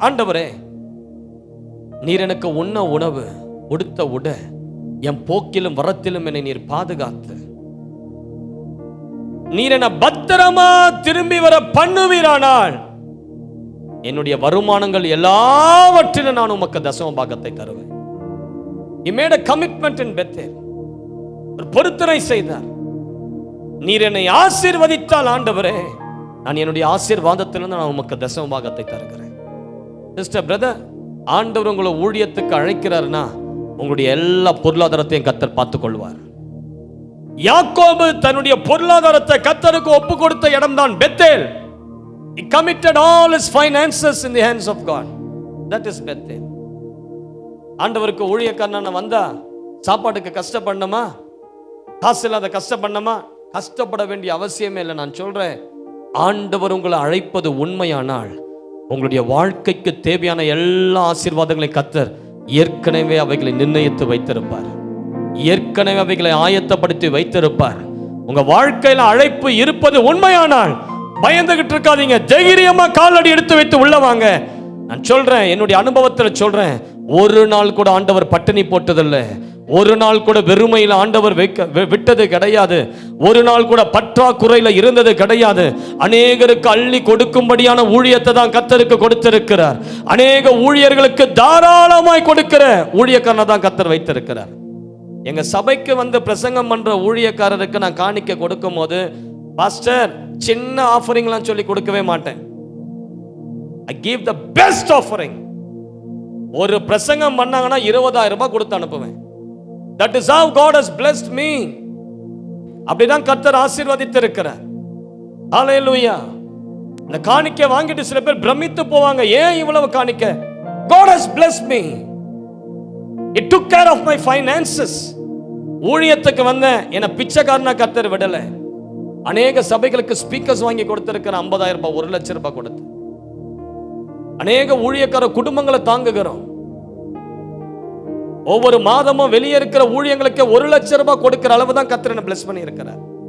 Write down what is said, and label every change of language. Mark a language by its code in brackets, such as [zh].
[ta] ஆண்டவரே, நீர் எனக்கு உண்ண உணவு, உடுத்த உடை, என் போக்கிலும் வரத்திலும் என்னை நீர் பாதுகாத்து, நீர் என்ன பத்திரமா திரும்பி வர பண்ணுவீரானால் என்னுடைய வருமானங்கள் எல்லாவற்றிலும் நான் உமக்கு தசம பாகத்தை தருவேன். [en] He made a commitment in Bethel. [ta] ஒரு பொருத்தனை செய்தார். நீர் என்னை ஆசீர்வதித்தால் ஆண்டவரே, நான் என்னுடைய ஆசீர்வாதத்திலிருந்து நான் உமக்கு தசம பாகத்தை தருகிறேன். சிஸ்டர், பிரதர், ஆண்டவர் உங்களை ஊழியத்துக்கு அழைக்கிறார்னா உங்களுடைய எல்லா பொருளாதாரத்தையும் கர்த்தர் பார்த்துக் கொள்வார். யாக்கோபு தன்னுடைய பொருளாதாரத்தை கர்த்தருக்கு ஒப்பு கொடுத்த இடம்தான் Bethel. [en] He committed all his finances in the hands of God. That is Bethel. [ta] ஆண்டவருக்கு ஊழியக்காரனா வந்தா சாப்பாட்டுக்கு கஷ்டப்படணுமா? காசு இல்லாத கஷ்டப்படணுமா? கஷ்டப்பட வேண்டிய அவசியமே இல்லை. நான் சொல்றேன், ஆண்டவர் உங்களை அழைப்பது உண்மையானால் உங்களுடைய வாழ்க்கைக்கு தேவையான எல்லா ஆசீர்வாதங்களையும் கர்த்தர் ஏற்கனவே அவைகளை நிர்ணயித்து வைத்திருப்பார். ஏற்கனவே அவைகளை ஆயத்தப்படுத்தி வைத்திருப்பார். உங்க வாழ்க்கையில அழைப்பு இருப்பது உண்மையானால் பயந்துகிட்டு இருக்காதீங்க. தைரியமா காலடி எடுத்து வைத்து உள்ள வாங்க. நான் சொல்றேன், என்னுடைய அனுபவத்தில் சொல்றேன், ஒரு நாள் கூட ஆண்டவர் பட்டினி போட்டதில்லை. ஒரு நாள் கூட வெறுமையில் ஆண்டவர் விட்டது கிடையாது. ஒரு நாள் கூட பற்றாக்குறையில் இருந்தது கிடையாது. அநேகருக்கு அள்ளி கொடுக்கும்படியான ஊழியத்தை தான் கர்த்தருக்கு கொடுத்திருக்கிறார். அநேக ஊழியர்களுக்கு தாராளமாய் கொடுக்கிற ஊழியக்காரனை தான் கர்த்தர் வைத்திருக்கிறார். எங்க சபைக்கு வந்து பிரசங்கம் பண்ற ஊழியக்காரருக்கு நான் காணிக்க கொடுக்கும் போது, பாஸ்டர், சின்ன ஆஃபரிங்லாம் சொல்லி கொடுக்கவே மாட்டேன். [en] I give the best offering. [ta] ஒரு பிரசங்கம் பண்ணாங்கன்னா 20,000 ரூபாய் கொடுத்து அனுப்புவேன். [en] That is how God has blessed me. [ta] அப்படிதான் கர்த்தர் ஆசீர்வதித்து இருக்கிறார். ஹல்லேலூயா. இந்த காணிக்கை வாங்கிட்டு சில பேர் பிரமித்து போவாங்க, ஏன் இவ்வளவு காணிக்க? [en] God has blessed me. It took care of my finances. [ta] ஊழியத்துக்கு வந்த என்ன பிச்சைக்காரனா கர்த்தர் விடல. அநேக சபைகளுக்கு ஸ்பீக்கர்ஸ் வாங்கி கொடுத்திருக்கிற 50,000 ரூபாய், 1 லட்சம் ரூபாய் கொடுத்து அநேக ஊழியக்கார குடும்பங்களை தாங்குகிறோம். ஒவ்வொரு மாதமும் வெளியே இருக்கிற ஊழியங்களுக்கு 1 லட்சம் ரூபாய் கொடுக்கிற அளவு தான் கர்த்தர் என்ன பிளஸ் பண்ணி இருக்கிறார்.